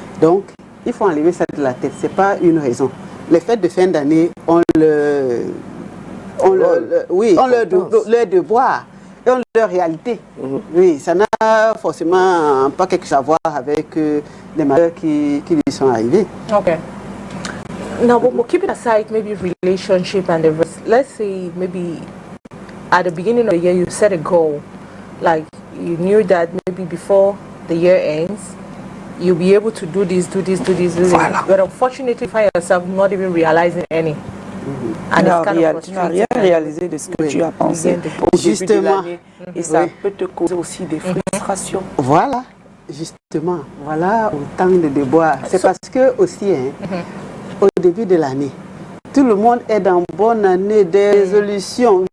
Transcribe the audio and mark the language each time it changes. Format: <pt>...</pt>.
<fr>Donc, il faut enlever ça de la tête. Ce n'est pas une raison. Les fêtes de fin d'année, on leur devoir. Dans leur réalité. Oui, ça n'a forcément pas quelque chose à voir avec les malheurs qui lui sont arrivés.</fr> <en>Okay. Now, but keep it aside, maybe relationship and the rest. Let's say maybe at the beginning of the year you set a goal, like you knew that maybe before the year ends, you'll be able to do this. Voilà. But unfortunately, you find yourself not even realizing any.</en> <fr>Tu n'as rien réalisé de ce que tu as pensé au début de l'année. Et ça peut te causer aussi des frustrations. Voilà, justement. Voilà autant de déboires. C'est parce que aussi, au début de l'année, tout le monde est dans une bonne année de résolution.</fr>